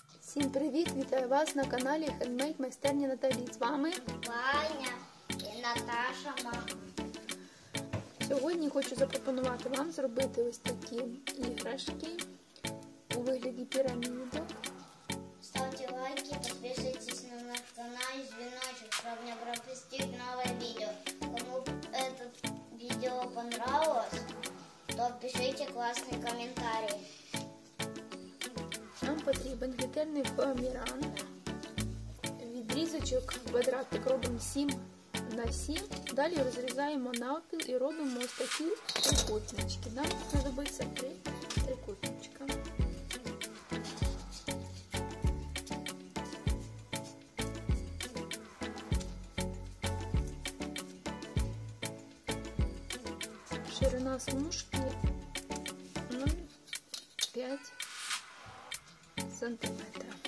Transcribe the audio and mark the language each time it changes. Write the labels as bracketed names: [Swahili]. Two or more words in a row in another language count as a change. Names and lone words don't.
[Ukrainian] Всім привіт! Вітаю вас на каналі хендмейд майстерні Наталі. З вами Ваня і Наташа. Сьогодні хочу запропонувати вам зробити ось такі іграшки у вигляді пірамідок. [Russian] Ставьте лайки, подписывайтесь на наш канал и звоночек, чтобы не пропустить новое видео. Кому это видео понравилось, то пишите классные комментарии. [Ukrainian] Нам потрібен глітерний фоаміран. Відрізочок квадратик робимо 7 на 7. Далі розрізаємо навпіл і робимо ось такі трикутнички. Нам знадобиться 3 трикутничка. Ширина смужки 0,5 сантиметра.